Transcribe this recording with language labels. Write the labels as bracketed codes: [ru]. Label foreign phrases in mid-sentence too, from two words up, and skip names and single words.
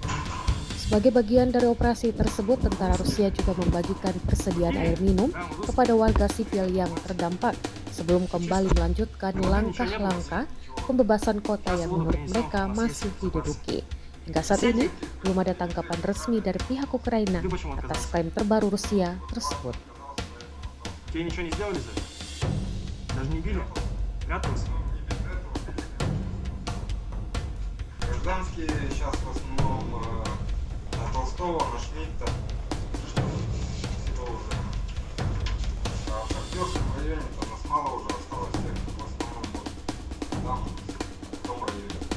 [id] Sebagai bagian dari operasi tersebut, tentara Rusia juga membagikan persediaan air minum kepada warga sipil yang terdampak sebelum kembali melanjutkan langkah-langkah pembebasan kota yang menurut mereka masih diduduki. Hingga saat ini, belum ada tanggapan resmi dari pihak Ukraina atas klaim terbaru Rusia tersebut. [ru] Тебе ничего не сделали за это? Даже не били? Прятался? Гражданские сейчас в основном на Толстого, на Шмидта, все уже. А в Шахтерском районе там нас мало уже осталось, всех в основном вот там, в том районе.